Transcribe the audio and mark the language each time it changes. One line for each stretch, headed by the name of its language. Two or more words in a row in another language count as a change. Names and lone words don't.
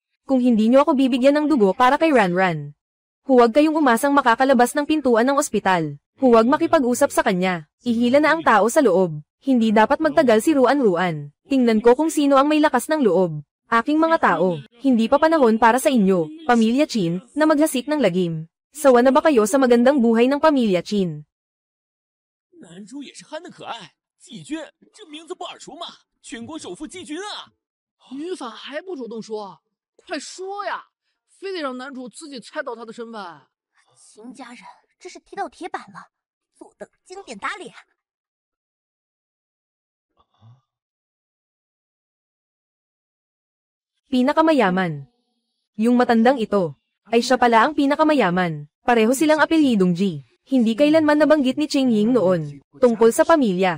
Filipino: Kung hindi nyo ako bibigyan ng dugo para kay Ranran. Huwag kayong umasang makakalabas ng pintuan ng ospital. Huwag makipag-usap sa kanya. Ihila na ang tao sa loob. Hindi dapat magtagal si Ruan-Ruan. Tingnan ko kung sino ang may lakas ng loob. Aking mga tao, hindi pa panahon para sa inyo, Pamilya Chin, na maghasik ng lagim. Sawa na ba kayo sa magandang buhay ng Pamilya Chin?
Chinese: 男主也是憨得可爱，季军，这名字不耳熟吗？全国首富季军啊！女反还不主动说，快说呀！非得让男主自己猜到他的身份。秦家人这是踢到铁板了，坐等经典打脸。
Filipino: Pinakamayaman. Yung matandang ito, ay siya pala ang pinakamayaman. Pareho silang apelyidong G. Hindi kailanman nabanggit ni Ching Ying noon, tungkol sa pamilya.